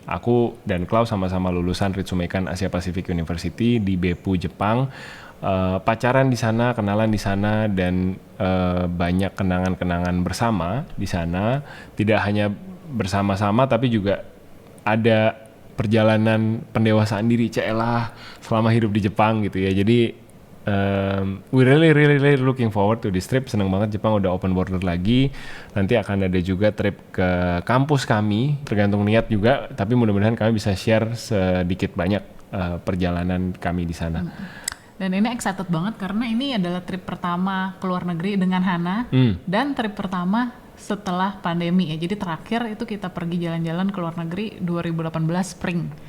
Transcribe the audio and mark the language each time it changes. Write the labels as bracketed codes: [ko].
[id] Aku dan Klaus sama-sama lulusan Ritsumeikan Asia Pacific University di Beppu, Jepang. Pacaran di sana, kenalan di sana, dan banyak kenangan-kenangan bersama di sana. Tidak hanya bersama-sama, tapi juga ada perjalanan pendewasaan diri, celah selama hidup di Jepang gitu ya. Jadi [en] we really looking forward to this trip. [id] Senang banget Jepang udah [en] open border [id] lagi. Nanti akan ada juga trip ke kampus kami, tergantung niat juga. Tapi mudah-mudahan kami bisa share sedikit banyak perjalanan kami di sana. Dan ini excited banget karena ini adalah trip pertama ke luar negeri dengan Hana dan trip pertama setelah pandemi ya. Jadi terakhir itu kita pergi jalan-jalan ke luar negeri 2018 spring.